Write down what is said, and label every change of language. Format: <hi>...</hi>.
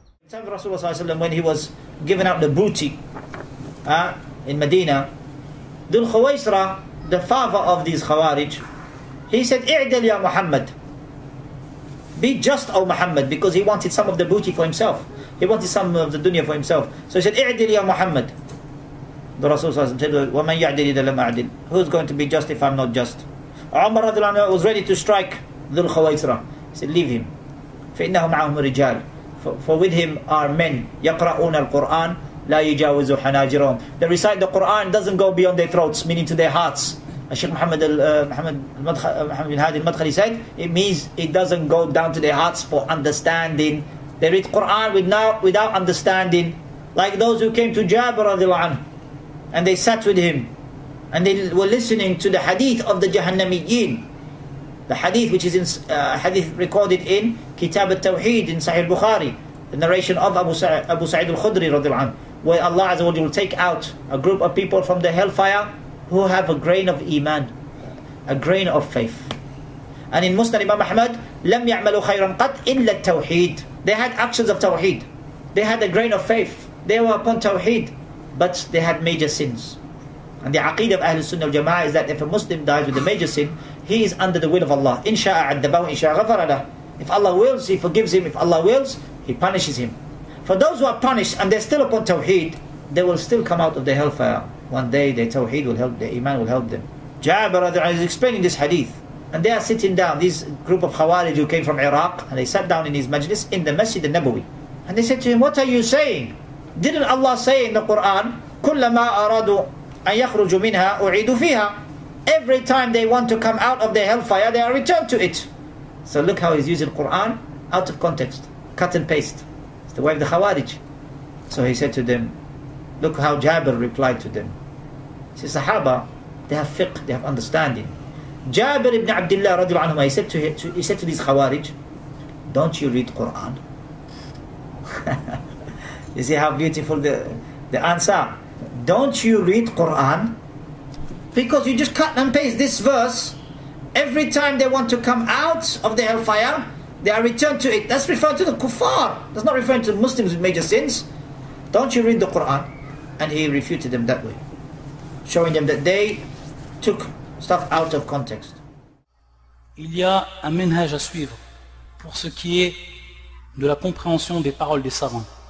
<en>Time of Rasulullah when he was giving out the booty in Medina, Dhul Khuwaisra, the father of these Khawarij, he said,</en> <ar>"I'dal ya Muhammad."</ar> <en>Be just, O Muhammad, because he wanted some of the booty for himself. He wanted some of the dunya for himself. So he said,</en> <ar>"I'dal ya Muhammad."</ar> <en>The Rasul said,</en> <ar>وَمَنْ يَعْدِلِ إِذَا لَمْ أَعْدِلْ.</ar> <en>Who's going to be just if I'm not just? Umar radiallahu anhu was ready to strike Dhul Khuwaisra.</en> <ar>He said,</ar> <en>"Leave him.</en> <ar>فَإِنَّهُ مَعَهُمْ رِجَالٌ."</ar> <en>For with him are men</en> <ar>يَقْرَؤُونَ الْقُرْآنِ لَا يُجَاوِزُ حَنَاجِرَهُم.</ar> <en>They recite the Quran, doesn't go beyond their throats, meaning to their hearts. Sheikh Muhammad bin Hadi al-Madkhali said, it means it doesn't go down to their hearts for understanding. They read Quran without understanding. Like those who came to Jabir radiallahu anhu, and they sat with him, and they were listening to the hadith of the Jahannamiyyin. The hadith which is in hadith recorded in Kitab al-Tawheed in Sahih al-Bukhari, the narration of Abu Sa'id al-Khudri radiallahu anhu, where Allah Azza wa Jalla will take out a group of people from the hellfire who have a grain of iman, a grain of faith. And in Musnad Imam Ahmad,</en> <ar>لم يعملوا خيرا قط إلا التوحيد.</ar> <en>They had actions of tawheed. They had a grain of faith. They were upon tawheed, but they had major sins. And the aqeedah of Ahlul Sunnah al-Jama'ah is that if a Muslim dies with a major sin, he is under the will of Allah.</en> <ar>إن شاء عذبه إن شاء غفر له.</ar> <en>If Allah wills, He forgives him. If Allah wills, He punishes him. For those who are punished and they're still upon tawheed, they will still come out of the hellfire. One day their tawheed will help, their iman will help them. Jabir is explaining this hadith, and they are sitting down, this group of Khawarij who came from Iraq, and they sat down in his majlis in the Masjid al-Nabawi, and they said to him, "What are you saying? Didn't Allah say in the Quran,</en> <ar>كُلَّمَا أَرَادُوا أَن يَخْرُجُوا مِنْهَا أُعِيدُوا فِيهَا"?</ar> <en>Every time they want to come out of the hellfire, they are returned to it. So look how he's using Quran out of context, cut and paste. It's the way of the Khawarij. So he said to them, look how Jabir replied to them. He says, Sahaba, they have fiqh, they have understanding. Jabir ibn Abdullah radiallahu anhu, he said to these Khawarij, don't you read Quran? You see how beautiful the answer. Don't you read Quran? Because you just cut and paste this verse. Every time they want to come out of the hellfire, they are returned to it. That's referring to the kuffar. That's not referring to Muslims with major sins. Don't you read the Quran? And he refuted them that way, showing them that they took stuff out of context.</en> <fr>Il y a un minhaj à suivre pour ce qui est de la compréhension des paroles des savants.</fr>